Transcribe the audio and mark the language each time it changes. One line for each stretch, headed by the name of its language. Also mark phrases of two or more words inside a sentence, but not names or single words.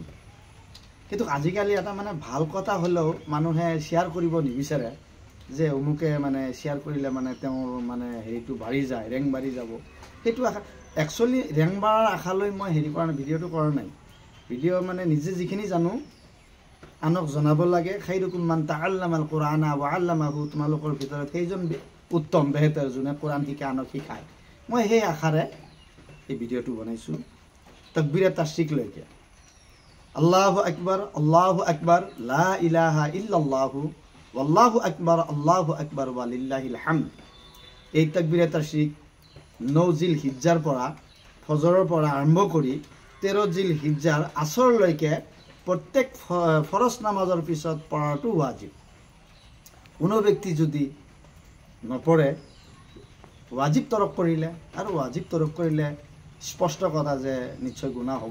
Assamese: কিন্তু আজিকালি এটা ভাল কথা হ'লেও মানুহে শ্বেয়াৰ কৰিব নিবিচাৰে, যে অমুকে শ্বেয়াৰ কৰিলে তেওঁৰ হেৰিটো বাঢ়ি যায়, ৰেংক বাঢ়ি যাব। সেইটো আশা, একচুৱেলি ৰেংক বাঢ়াৰ আশালৈ মই কৰা নাই, ভিডিঅ'টো কৰা নাই। ভিডিঅ' নিজে যিখিনি জানো আনক জনাব লাগে।
Arabic: خيركم من تعلم القرآن وعلمه,
Assamese: তোমালোকৰ ভিতৰত সেইজন উত্তম বেহতৰ যোনে কোৰআন শিকে আনক শিকায়। মই সেই আশাৰে এই ভিডিঅ'টো বনাইছোঁ, তাকবীৰে তাশৰিক লৈকে।
Arabic: الله أكبر، لا إله إلا الله، الله أكبر ولله الحمد.
Assamese: এই তাকবীৰে তাশৰিক 9 জিলহিজ্জাৰ পৰা, ফজৰৰ পৰা আৰম্ভ কৰি 13 জিলহিজ্জাৰ আসৰলৈকে প্ৰত্যেক ফৰজ নামাজৰ পিছত পঢ়াটো ৱাজিব। কোনো ব্যক্তি যদি নপঢ়ে ৱাজিব তৰক কৰিলে, আৰু ৱাজিব তৰক কৰিলে স্পষ্ট কথা যে নিশ্চয় গুনাহ হ'ব।